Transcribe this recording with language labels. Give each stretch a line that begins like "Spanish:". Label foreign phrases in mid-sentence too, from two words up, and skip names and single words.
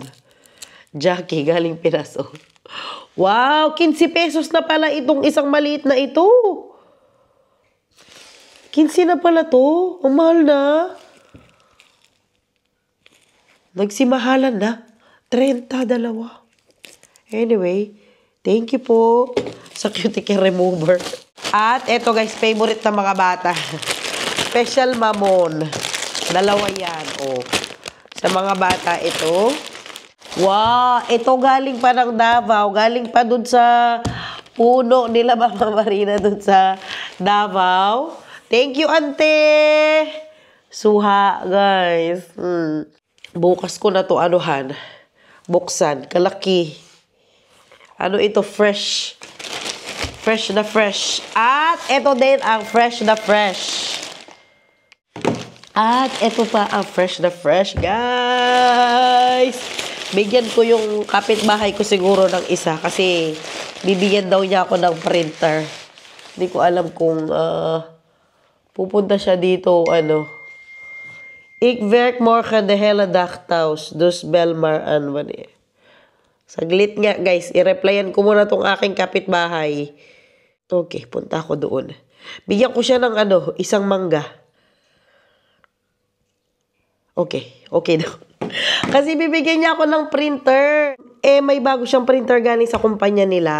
Filipino: Jackie, galing Pinas. Oh. Wow, 15 pesos na pala itong isang maliit na ito. 15 na pala to. Ang mahal na. Nagsimahalan na. 30, dalawa.
English: Anyway, thank you
Filipino: po sa
English: cuticle remover.
Filipino: At eto guys, favorite ng mga bata. Special Mamon. Dalawa yan. Oh. Sa mga bata, ito. Wow, ito galing pa ng Davao. Galing pa dun sa puno nila Mama Marina dun sa Davao.
English: Thank you,
Filipino: ante! Suha, guys. Bukas ko na to buksan. Kalaki. Ito, fresh. Fresh na fresh. At ito din ang fresh na fresh. At ito pa ang fresh na fresh, guys. Bigyan ko yung kapitbahay ko siguro ng isa kasi bibigyan daw niya ako ng printer. Hindi ko alam kung pupunta siya dito,
Dutch: Ik werk morgen de hele dag thuis, dus bel maar aan wanneer.
Filipino: Saglit nga, guys. I-replyan ko muna tong aking kapitbahay. Okay, punta ako doon. Bigyan ko siya ng isang mangga. Okay daw. Kasi bibigyan niya ako ng printer. May bago siyang printer galing sa kumpanya nila.